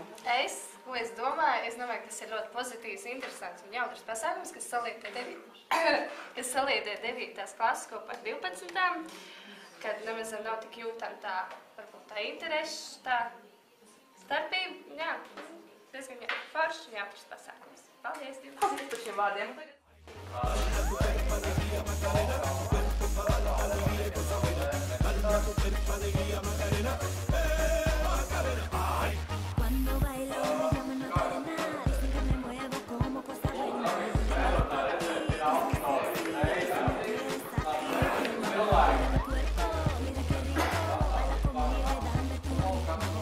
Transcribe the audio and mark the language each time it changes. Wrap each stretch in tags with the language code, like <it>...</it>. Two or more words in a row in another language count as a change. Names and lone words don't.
<lv>Ko es domāju, ka tas ir ļoti pozitīvs, interesants un jautrs pasākums, kas saliedē 9. klases kopā ar 12. Kad nemaz nav tik jūtama tā interesi, tā starpība. Jā, diezgan foršs un jautrs pasākums. Paldies! Paldies par šiem vārdiem!</lv> <es>Cuando bailo me llaman Macarena, dicen que me muevo como cosa buena. Mira qué rico, baila conmigo y dame tu ritmo.</es>